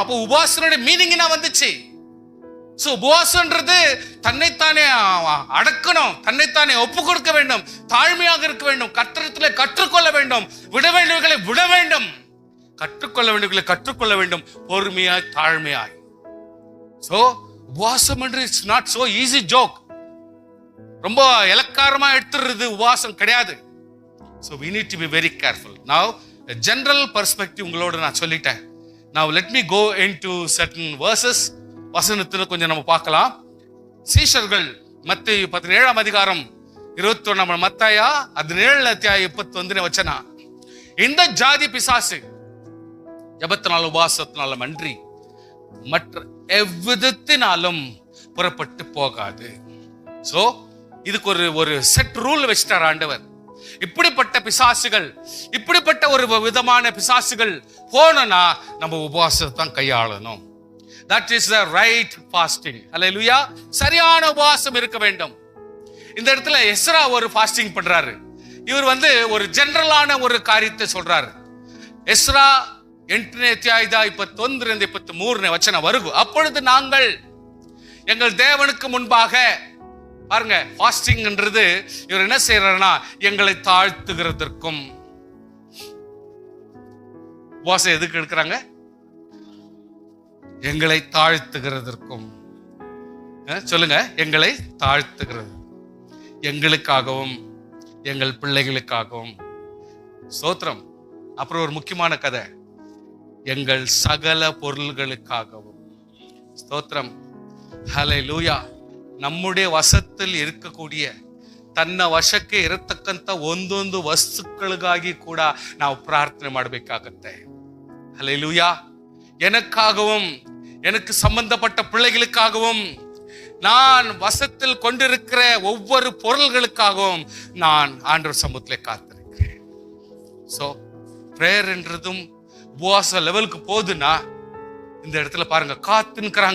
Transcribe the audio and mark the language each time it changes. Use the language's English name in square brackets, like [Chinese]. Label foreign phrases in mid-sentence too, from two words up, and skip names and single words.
[Tamil] அப்போ உபவாசனுடைய மீனிங் என்ன வந்துச்சு? சோ உபவாசம்ன்றது தன்னைத்தானே அடக்கணும், தன்னைத்தானே ஒப்பு கொடுக்க வேண்டும், தாழ்மையாக இருக்க வேண்டும், கர்த்தரிடத்திலே கற்றுக்கொள்ள வேண்டும், விட வேண்டியவர்களை விட வேண்டும், கற்றுக்கொள்ள வேண்டியவர்களை கற்றுக்கொள்ள வேண்டும், பொறுமையாய் தாழ்மையாய். [English] சோ [Tamil] உபவாசம் என்று [English] it's not so easy joke. [Tamil] ரொம்ப இலக்காரமா எடுத்துறது உபவாசம் கிடையாது. [English] So we need to be very careful. Now a general perspective [Tamil] உங்களோட நான் சொல்லிட்டேன். [English] Now let me go into certain verses. [Tamil] வசனத்துல கொஞ்சம் நம்ம பார்க்கலாம். சீஷர்கள் மத்தேயு 17ஆம் அதிகாரம் 21 மத்தாயா 17 அத்தியாயம் 21 வச்சனா, இந்த ஜாதி பிசாசு ஜபத்தினாலும் உபவாசத்தினாலும் அன்றி மற்ற எவ்விதத்தினாலும் புறப்பட்டு போகாது. சோ இதுக்கு ஒரு செட் ரூல் வச்சிட்டார் ஆண்டவர். இப்படிப்பட்ட பிசாசுகள், இப்படிப்பட்ட ஒரு விதமான பிசாசுகள் போனா நம்ம உபவாசத்தை தான் கையாளணும். [English] That is the right fasting. [Tamil] Hallelujah. சரியான உபவாசம் இருக்க வேண்டும். இந்த இடத்துல எஸ்ரா ஒரு ஃபாஸ்டிங் பண்றாரு. இவர் ஒரு ஜெனரலான ஒரு காரியத்தை சொல்றாரு. எஸ்ரா [Kannada] 8ನೇ ಅಧ್ಯಾಯದ [Tamil] 21 23 வசனம் வருகு. அப்பொழுது நாங்கள் எங்கள் தேவனுக்கு முன்பாக, பாருங்க ஃபாஸ்டிங்ன்றது இவர் என்ன செய்யறாருன்னா எங்களை தாழ்த்துகிறதற்கும். உபவாசம் எதுக்கு எடுக்கிறாங்க? எங்களை தாழ்த்துகிறதற்கும். சொல்லுங்க, எங்களை தாழ்த்துகிறது, எங்களுக்காகவும் எங்கள் பிள்ளைகளுக்காகவும். ஸ்தோத்திரம். அப்புறம் ஒரு முக்கியமான கதை, எங்கள் சகல பொருள்களுக்காகவும். ஸ்தோத்திரம். ஹல்லேலூயா. நம்முடைய ವಶத்தில் இருக்கக்கூடிய [Kannada] ತನ್ನ ವಶಕ್ಕೆ ಇರತಕ್ಕಂತ ಒಂದೊಂದು ವಸ್ತುಗಳಿಗಾಗಿ ಕೂಡ ನಾವು ಪ್ರಾರ್ಥನೆ ಮಾಡಬೇಕಾಗುತ್ತೆ. [Tamil] ஹல்லேலூயா. எனக்காகவும் எனக்கு சம்பந்தப்பட்ட பிள்ளைகளுக்காகவும் நான் வசத்தில் கொண்டிருக்கிற ஒவ்வொரு பொருள்களுக்காகவும் நான் ஆண்டவர் சமூகத்திலே காத்திருக்கிறேன். சோ பிரேயர் என்றதும் உபவாச லெவலுக்கு போகுதுன்னா இந்த இடத்துல பாருங்க, காத்துக்கிறாங்க.